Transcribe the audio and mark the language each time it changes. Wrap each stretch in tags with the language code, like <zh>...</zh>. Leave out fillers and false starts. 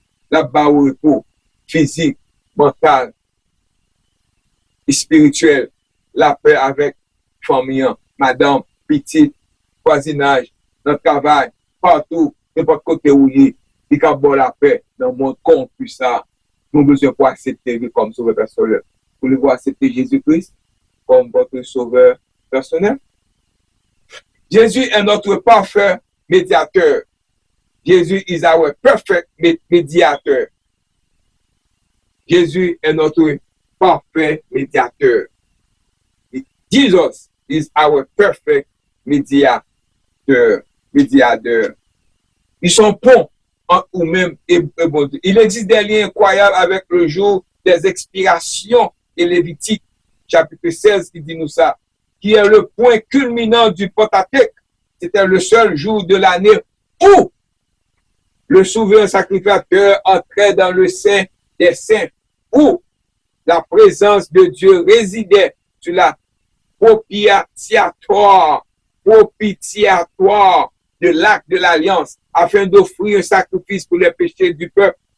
<fr>Là-bas au repos physique, mental et spirituel, la paix avec famille, madame, petite, voisinage, dans le travail, partout, n'importe côté où il est, il y a bon la paix dans le monde corrompu ça. Nous avons besoin pour accepter lui comme sauveur personnel. Voulez-vous accepter Jésus-Christ comme votre sauveur personnel? Jésus est notre parfait médiateur.</fr> <en>Jésus is our perfect mediator.</en> <fr>Jésus est notre parfait médiateur.</fr> <en>Jesus is our perfect mediator.</en> <fr>Ils sont ponts entre nous-mêmes et bon Dieu. Il existe des liens incroyables avec le jour des expirations et Lévitique, chapitre 16, qui dit nous ça, qui est le point culminant du Pentateuque. C'était le seul jour de l'année où le souverain sacrificateur entrait dans le sein des saints, où la présence de Dieu résidait sur la propitiatoire de l'acte de l'alliance, afin d'offrir un sacrifice pour les péchés du peuple.</fr>